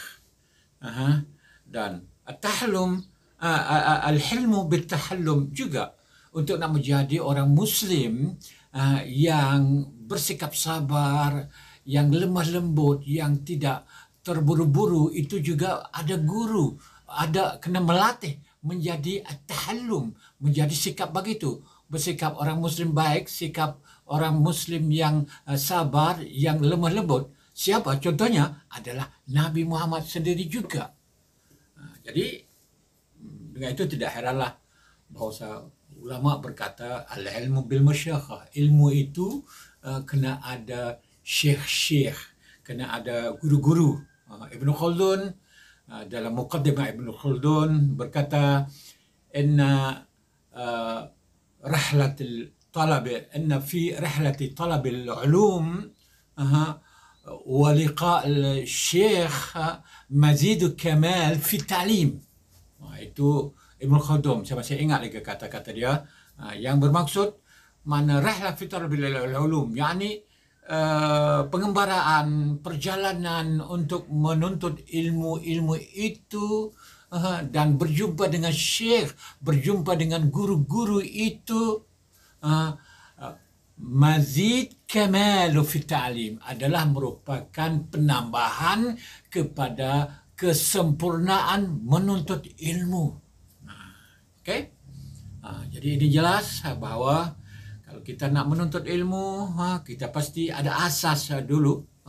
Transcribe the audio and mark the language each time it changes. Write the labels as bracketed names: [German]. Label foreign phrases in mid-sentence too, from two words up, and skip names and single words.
[Malay] Dan [Arabic] التحلم، الحلم بالتحلم [Malay] juga untuk nak menjadi orang Muslim yang bersikap sabar, yang lemah lembut, yang tidak terburu-buru, itu juga ada guru, ada kena melatih menjadi at-tahallum, menjadi sikap begitu, bersikap orang Muslim baik, sikap orang Muslim yang sabar, yang lemah lembut. Siapa? Contohnya adalah Nabi Muhammad sendiri juga. Jadi dengan itu tidak heranlah bahawa ulama berkata [Arabic] العلم بالمشيخة. [Malay] Ilmu itu kena ada syekh-syekh, kena ada guru-guru. Ibn Khaldun dalam muqaddimah Ibn Khaldun berkata [Arabic] إن رحلة الطلب، إن في رحلة طلب العلوم ولقاء الشيخ مزيد كمال في التعليم. [Malay] Itu Ibn Khaldun, saya masih ingat lagi kata-kata dia, yang bermaksud mana [Arabic] رحلة في طلب العلوم, [Malay] yakni pengembaraan, perjalanan untuk menuntut ilmu-ilmu itu, dan berjumpa dengan syekh, berjumpa dengan guru-guru itu, [Arabic] مزيد كمال في التعليم, [Malay] adalah merupakan penambahan kepada kesempurnaan menuntut ilmu. Okey? Jadi ini jelas bahawa kalau kita nak menuntut ilmu, kita pasti ada asas dulu.